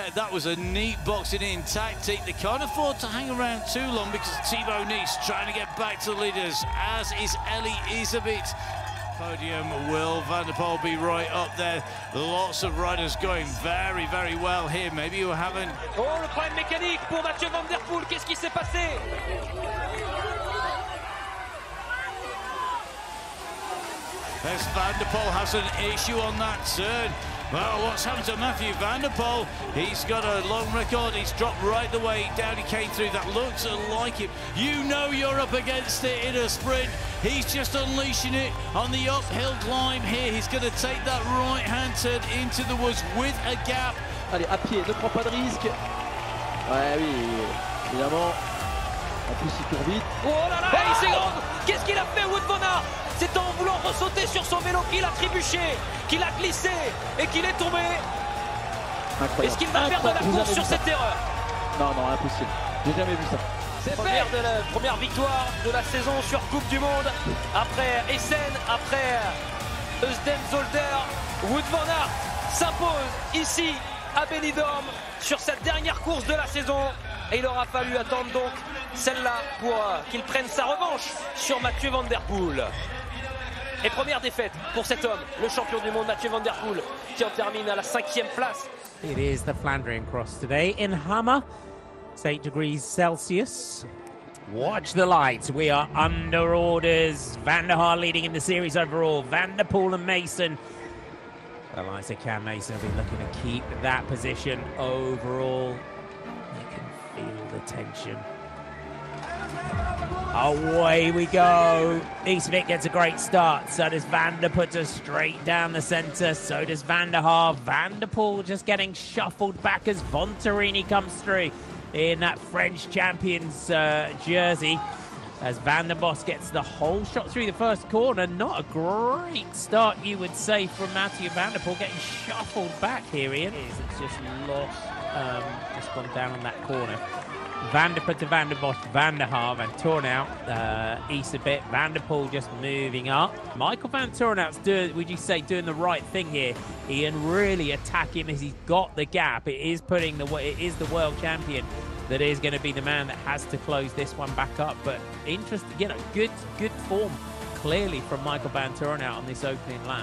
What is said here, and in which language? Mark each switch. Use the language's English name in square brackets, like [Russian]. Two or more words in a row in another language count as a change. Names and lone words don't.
[English] That was a neat boxing in tactic. They can't afford to hang around too long because Thibaut Nice trying to get back to the leaders, as is Elisabeth. Podium, will Van der Poel be right up there? Lots of riders going very, very well here. Maybe you haven't. [French] Oh, le problème mécanique pour Mathieu van der Poel. Qu'est-ce qui s'est passé? [English] As Van der Poel has an issue on that turn. Well, what's happened to Mathieu van der Poel? He's got a long record. He's dropped right the way down. He came through. That looks like him. You know you're up against it in a sprint. He's just unleashing it on the uphill climb here. He's going to take that right-hand turn into the woods with a gap. [French] Allez, à pied, ne prends pas de risque. Ouais, oui, évidemment. En plus, il court vite. Oh là là, il s'est grand. Qu'est-ce qu'il a fait, Wout van Aert? C'est en voulant ressauter sur son vélo qu'il a trébuché, qu'il a glissé et qu'il est tombé. Est-ce qu'il va perdre la course sur cette erreur? Non, non, impossible. J'ai jamais vu ça. C'est première victoire de la saison sur Coupe du Monde. Après Essen, après Eusden-Zolder, Wout van Aert s'impose ici à Benidorm sur cette dernière course de la saison. Et il aura fallu attendre donc celle-là pour qu'il prenne sa revanche sur Mathieu van der Poel. Et première défaite pour cet homme, le champion du monde Mathieu van der Poel, qui en termine à la 5e place. [English] It is the Flandrian cross today in Hammer. It's 8 degrees Celsius. Watch the lights. We are under orders. Van der Haar leading in the series overall. Van der Poel and Mason. The likes of Cam Mason will be looking to keep that position overall. You can feel the tension. Away we go. Eastwick gets a great start. So does Van der puts her straight down the centre. So does Van der Haar. Van der Poel just getting shuffled back as Vontarini comes through in that French champion's jersey. As Van der Bos gets the whole shot through the first corner. Not a great start, you would say, from Mathieu van der Poel, getting shuffled back here, Ian. It's just lost, just gone down on that corner. Van der Poel to Van der Bosch, Van der Haar, Van Toornout, east a bit. Van der Poel just moving up. Michael Van Toornout's would you say, doing the right thing here? Ian really attacking as he's got the gap. It is the world champion that is going to be the man that has to close this one back up. But interesting, you know, good form clearly from Michael Van Toornout on this opening lap.